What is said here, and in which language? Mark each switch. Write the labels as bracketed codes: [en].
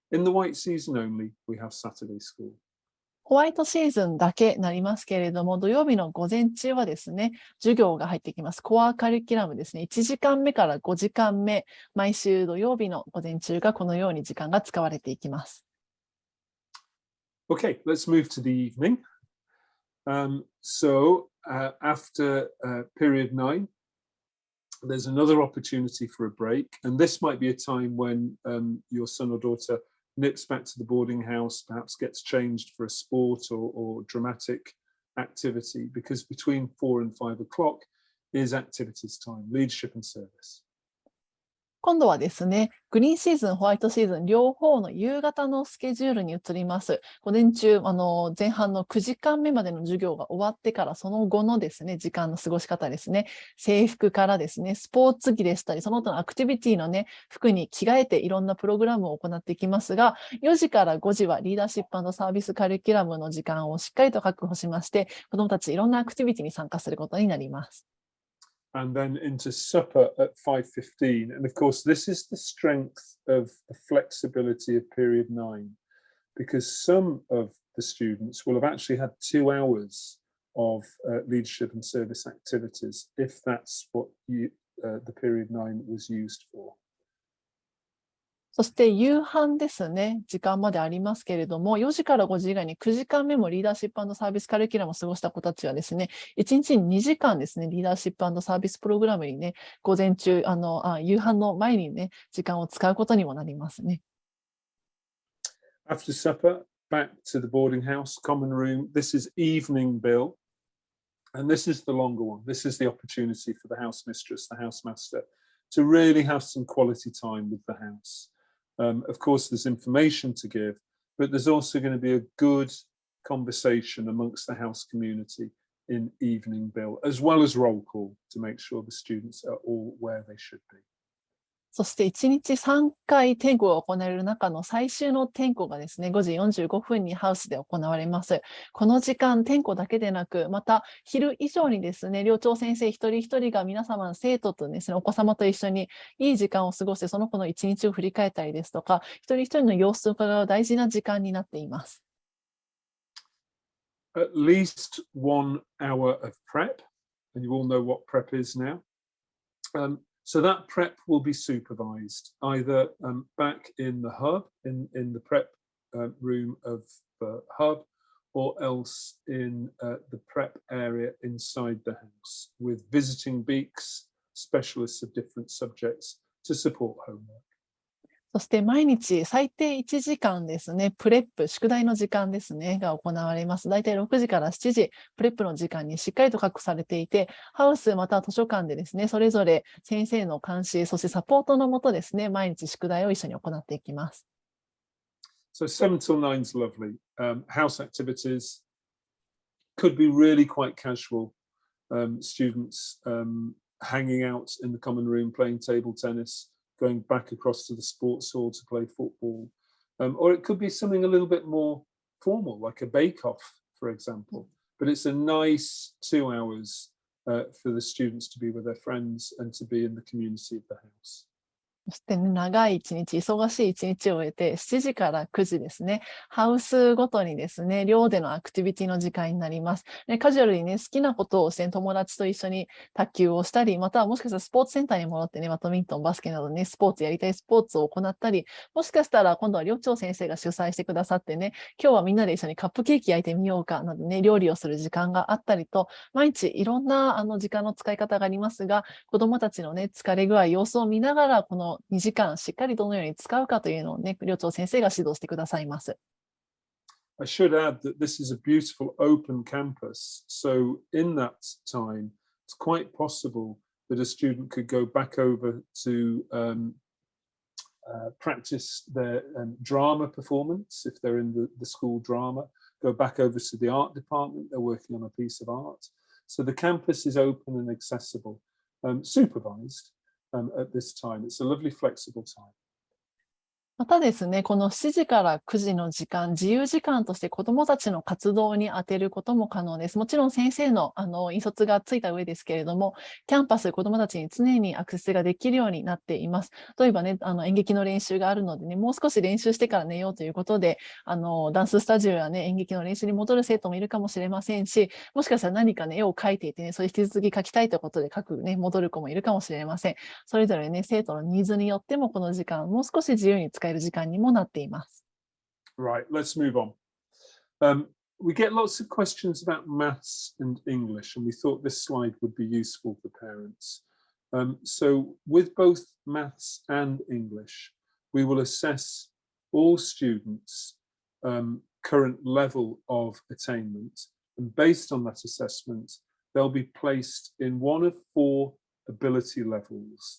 [en] In the white season only, we have Saturday school. [ja] ホワイトシーズンだけなりますけれども、土曜日の午前中はですね、授業が入ってきます。コアカリキュラムですね。1時間目から5時間目、毎週土曜日の午前中がこのように時間が使われていきます。 [en] Okay, let's move to the evening. So after period 9, there's another opportunity for a break, and this might be a time when your son or daughter nips back to the boarding house, perhaps gets changed for a sport or dramatic activity, because between 4 and 5 o'clock is activities time, leadership and service. [ja] 今度はですね、グリーンシーズン、ホワイトシーズン、両方の夕方のスケジュールに移ります。午前中、前半の9時間目までの授業が終わってから、その後のですね、時間の過ごし方ですね、制服からですね、スポーツ着でしたり、その他のアクティビティのね、服に着替えていろんなプログラムを行っていきますが、4時から5時はリーダーシップ&サービスカリキュラムの時間をしっかりと確保しまして、子どもたちいろんなアクティビティに参加することになります。 [en] And then into supper at 5:15. And of course, this is the strength of the flexibility of period 9, because some of the students will have actually had 2 hours of leadership and service activities, if that's what the period 9 was used for. [ja] そして夕飯ですね、時間までありますけれども、4時から5時以外に9時間目もリーダーシップ&サービスカリキュラムを過ごした子たちはですね、1日に2時間ですね、リーダーシップ&サービスプログラムにね、午前中、夕飯の前にね、時間を使うことにもなりますね。 [en] After supper, back to the boarding house, common room. This is evening bill. And this is the longer one. This is the opportunity for the house mistress, the housemaster, to really have some quality time with the house. Of course, there's information to give, but there's also going to be a good conversation amongst the house community in evening bill, as well as roll call, to make sure the students are all where they should be. [ja] そして1日3回点呼が行われる中の最終の点呼がですね、5時45分にハウスで行われます。この時間、点呼だけでなく、また昼以上にですね、寮長先生一人一人が皆様の生徒とですね、お子様と一緒にいい時間を過ごして、その子の一日を振り返ったりですとか、一人一人の様子を伺う大事な時間になっています。 [en] At least 1 hour of prep, and you all know what prep is now. So that prep will be supervised either back in the hub, in the prep room of the hub, or else in the prep area inside the house, with visiting beaks, specialists of different subjects to support homework. [ja] そして毎日最低1時間ですね、プレップ、宿題の時間ですね、が行われます。だいたい6時から7時、プレップの時間にしっかりと確保されていて、ハウスまたは図書館でですね、それぞれ先生の監視、そしてサポートのもとですね、毎日宿題を一緒に行っていきます。 [en] So 7 till 9 is lovely. House activities could be really quite casual. Students hanging out in the common room, playing table tennis, going back across to the sports hall to play football. Or it could be something a little bit more formal, like a bake-off, for example. But it's a nice 2 hours for the students to be with their friends and to be in the community of the house. [ja] そしてね、長い一日、忙しい一日を終えて、7時から9時ですね、ハウスごとにですね、寮でのアクティビティの時間になります。ね、カジュアルにね、好きなことをして、友達と一緒に卓球をしたり、またはもしかしたらスポーツセンターに戻ってね、バドミントン、バスケなどね、スポーツやりたいスポーツを行ったり、もしかしたら今度は寮長先生が主催してくださってね、今日はみんなで一緒にカップケーキ焼いてみようか、などね、料理をする時間があったりと、毎日いろんな時間の使い方がありますが、子どもたちのね、疲れ具合、様子を見ながら、この2時間しっかりどのように使うかというのをね、寮長先生が指導してくださいます。 [en] I should add that this is a beautiful open campus. So in that time, it's quite possible that a student could go back over to practice their drama performance if they're in the school drama, go back over to the art department, they're working on a piece of art. So the campus is open and accessible, supervised at this time. It's a lovely flexible time. [ja] またですね、この7時から9時の時間、自由時間として子どもたちの活動に充てることも可能です。もちろん先生の引率がついた上ですけれども、キャンパス、子どもたちに常にアクセスができるようになっています。例えばね、演劇の練習があるのでね、もう少し練習してから寝ようということで、ダンススタジオやね、演劇の練習に戻る生徒もいるかもしれませんし、もしかしたら何かね、絵を描いていてね、それ引き続き描きたいということでね、戻る子もいるかもしれません。それぞれね、生徒のニーズによってもこの時間、もう少し自由に使える時間にもなっています。 [en] Right, let's move on. We get lots of questions about maths and English, and we thought this slide would be useful for parents. So with both maths and English, we will assess all students' current level of attainment, and based on that assessment, they'll be placed in one of 4 ability levels.